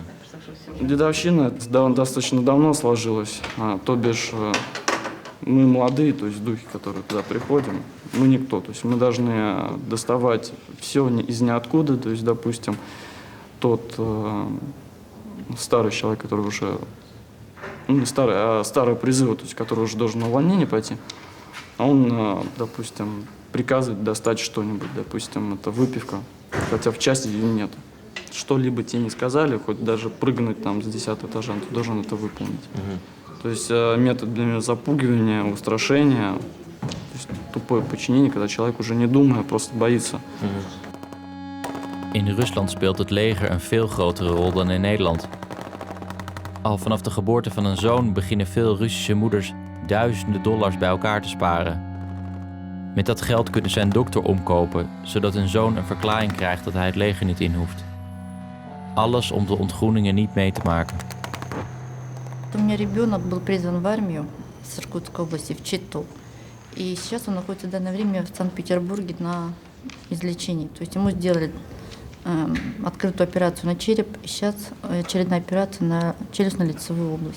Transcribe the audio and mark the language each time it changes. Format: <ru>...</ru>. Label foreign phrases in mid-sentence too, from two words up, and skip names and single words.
<ru>Дедовщина достаточно давно сложилась, то бишь мы молодые, то есть духи, которые туда приходим, мы никто, то есть мы должны доставать все из ниоткуда, то есть, допустим, тот старый человек, который уже, ну не старый, а старого призыва, то есть который уже должен на увольнение пойти, он, допустим, приказывает достать что-нибудь, допустим, это выпивка, хотя в части ее нет. Что-либо тебе не сказали, хоть даже прыгнуть там с 10-го этажа, ты должен это выполнить. То есть метод для запугивания, устрашения, то есть тупое подчинение, когда человек уже не думая, просто боится.</ru> <nl>In Rusland speelt het leger een veel grotere rol dan in Nederland. Al vanaf de geboorte van een zoon beginnen veel Russische moeders duizenden dollars bij elkaar te sparen. Met dat geld kunnen ze een dokter omkopen, zodat hun zoon een verklaring krijgt dat hij het leger niet in hoeft. Alles om de ontgroeningen niet mee te maken.</nl> <ru>У меня ребенок был призван в армию с Иркутской области, в Читу. И сейчас он находится в данное время в Санкт-Петербурге на излечении. То есть ему сделали открытую операцию на череп, и сейчас очередная операция на челюстно-лицевую область.</ru>